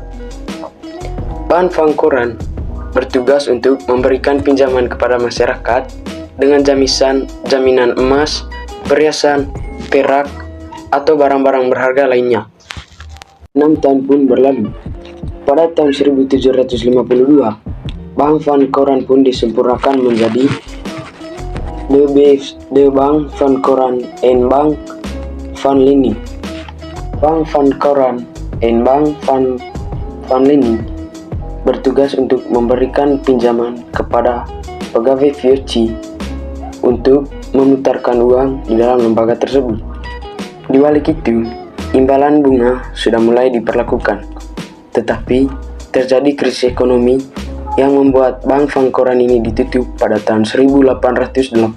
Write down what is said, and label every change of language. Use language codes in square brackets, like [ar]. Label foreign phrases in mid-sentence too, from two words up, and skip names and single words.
[id] Bank Van Koran bertugas untuk memberikan pinjaman kepada masyarakat dengan jaminan emas, perhiasan, perak, atau barang-barang berharga lainnya. 6 tahun pun berlalu. Pada tahun 1752, Bank Van Koran pun disempurnakan menjadi De Bank Van Koran en Bank Van Lening. Bank Van Koran en Bank Van Lening bertugas untuk memberikan pinjaman kepada pegawai VOC untuk memutarkan uang di dalam lembaga tersebut. Di balik itu, imbalan bunga sudah mulai diperlakukan. Tetapi terjadi krisis ekonomi yang membuat Bank Van Koran ini ditutup pada tahun 1818.